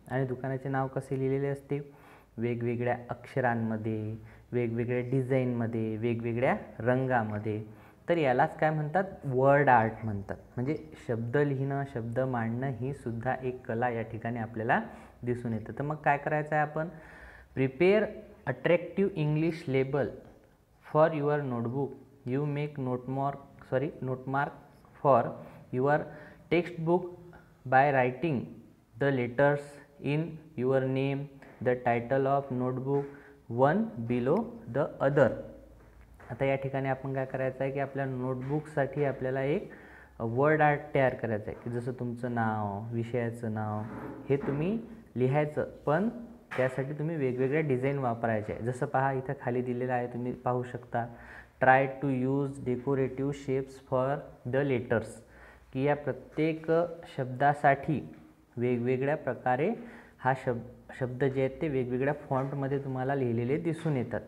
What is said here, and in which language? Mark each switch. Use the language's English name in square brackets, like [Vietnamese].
[Marathi] आणि दुकानाचे नाव कसे लिहिलेले असते, वेगवेगळ्या अक्षरांमध्ये, वेगवेगळ्या डिझाईनमध्ये, वेगवेगळ्या रंगामध्ये. तर यालाच काय म्हणतात, वर्ड आर्ट म्हणतात. म्हणजे शब्द लिहिणं, शब्द मांडणं ही सुद्धा एक कला या ठिकाणी आपल्याला दिसून येतं. तर मग काय करायचं आहे आपण, [English] Prepare attractive English label for your notebook. You make note mark for your textbook by writing the letters in your name, the title of notebook, one below the other. [Marathi] आता या ठिकाणी आपण काय करायचं आहे की आपल्या नोटबुकसाठी आपल्याला एक वर्ड आर्ट तयार करायचं आहे, की जसं तुमचं नाव, विषयाचं नाव हे तुम्ही लिहायचं, पण त्यासाठी तुम्ही वेगवेगळ्या डिझाईन वापरायचे आहे. जसं पहा इथं खाली दिलेलं आहे, तुम्ही पाहू शकता, [English] try to use decorative shapes for the letters, [Marathi] की या प्रत्येक शब्दासाठी वेगवेगळ्या प्रकारे हा शब्द जे आहेत ते वेगवेगळ्या फॉन्टमध्ये तुम्हाला लिहिलेले दिसून येतात.